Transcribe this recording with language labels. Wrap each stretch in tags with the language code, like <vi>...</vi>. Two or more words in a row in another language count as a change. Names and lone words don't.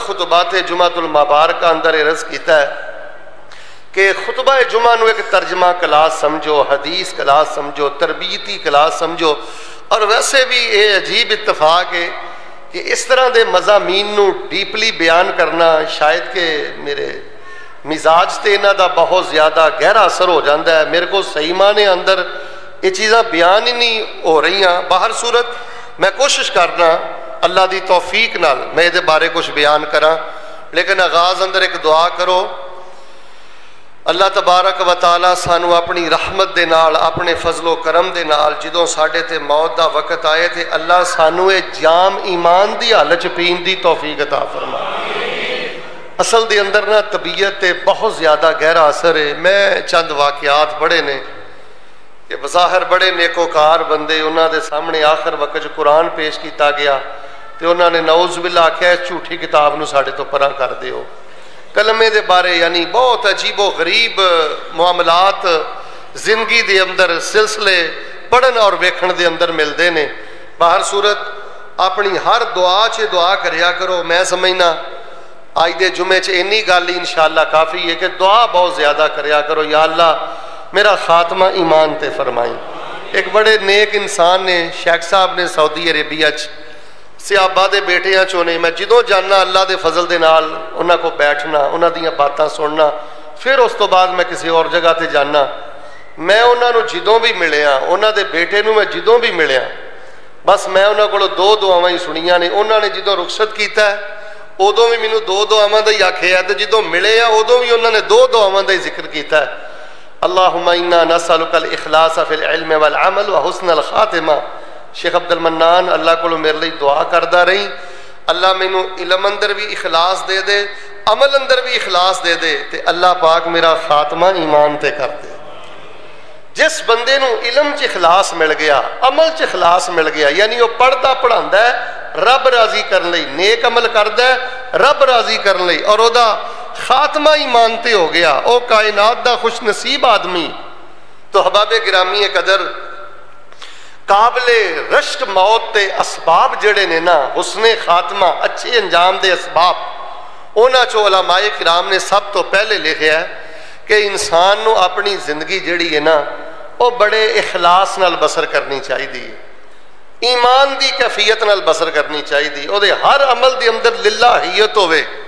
<pa>خطبات جمعۃ المبارکہ اندر عرض کیتا ہے کہ خطبہ جمعہ نو ایک ترجمہ کلاس سمجھو، حدیث کلاس سمجھو، تربیتی کلاس سمجھو، اور ویسے بھی یہ عجیب اتفاق ہے کہ اس طرح دے مضامین نو ڈیپلی بیان کرنا شاید کہ میرے مزاج تے انہاں دا بہت زیادہ گہرا اثر ہو جاندہ ہے، میرے کو صحیح معنی اندر یہ چیزاں بیان ہی نہیں ہو رہی ہیں۔ باہر صورت میں کوشش کرنا اللہ دی توفیق نال میں یہ بارے کچھ بیان کراں، لیکن آغاز اندر ایک دعا کرو،</pa> <ar>اللہ تبارک و تعالی</ar> <pa>سانو اپنی رحمت دے نال، اپنے فضل و کرم دے نال جدوں ساڈے تے موت دا وقت آئے تھے، اللہ سانو اے جام ایمان دی حالت پین دی توفیق عطا فرما۔ اصل دے اندر نا طبیعت تے بہت زیادہ گہرا اثر ہے۔ میں چند واقعات بڑے نے کہ بظاہر بڑے نیکوکار بندے، انہاں دے سامنے آخر وقت جو قرآن پیش کیتا گیا تے انہاں نے</pa> <ar>نعوذ باللہ</ar> <pa>آکھیا اس جھوٹی کتاب نو ساڈے تو پراں کر دیو۔ کلمے دے بارے یعنی بہت عجیب و غریب معاملات زندگی دے اندر سلسلے پڑھن اور ویکھن دے اندر ملدے نے۔ باہر صورت اپنی ہر دعا چ دعا کریا کرو۔ میں سمجھنا آج دے جمعے چ اینی گل انشاءاللہ کافی ہے کہ دعا بہت زیادہ کریا کرو، یا اللہ میرا خاتمہ ایمان تے فرمائی۔ ایک بڑے نیک انسان نے، شیخ صاحب نے سعودی عربیہ چ صحابہ دے بیٹیاں چونے، میں جدوں جاننا اللہ دے فضل دے نال انہاں کو بیٹھنا، انہاں دیاں باتاں سننا، پھر اس تو بعد میں کسی اور جگہ تے جاننا، میں انہاں نو جدوں بھی ملیا، انہاں دے بیٹے نو میں جدوں بھی ملیا، بس میں انہاں کو دو دعاواں ہی سنیاں نے۔ انہاں نے جدوں رخصت کیتا ہے ادوں بھی مینوں دو دعاواں دا ہی آکھیا تے جدوں ملے ہیں ادوں بھی انہاں نے دو دعاواں دا ہی ذکر کیتا ہے،</pa> <ar>اللہم انا نسألک الاخلاص فی العلم والعمل وحسن الخاتمہ۔</ar> <pa>شیخ عبدالمنان اللہ کو میرے لئے دعا کردہ رہی، اللہ مینوں علم اندر بھی اخلاص دے دے، عمل اندر بھی اخلاص دے دے، تے اللہ پاک میرا خاتمہ ایمان تے کر دے۔ جس بندے نو علم چ اخلاص مل گیا، عمل چ اخلاص مل گیا، یعنی وہ پڑھتا پڑھاندا ہے رب راضی کرن لئی، نیک عمل کردا ہے رب راضی کرن لئی، اور او دا خاتمہ ایمان تے ہو گیا، او کائنات دا خوش نصیب آدمی۔ تو احباب گرامی قدر قابل رشک موت تے اسباب جڑے نے نا، حسن خاتمہ اچھے انجام دے اسباب، اونا چو علماء کرام نے سب تو پہلے لکھیا ہے کہ انسان نو اپنی زندگی جڑی ہے نا وہ بڑے اخلاص نال بسر کرنی چاہی دی، ایمان دی کیفیت نال بسر کرنی چاہی دی، او دے ہر عمل دی اندر للہیت ہوئے،</pa>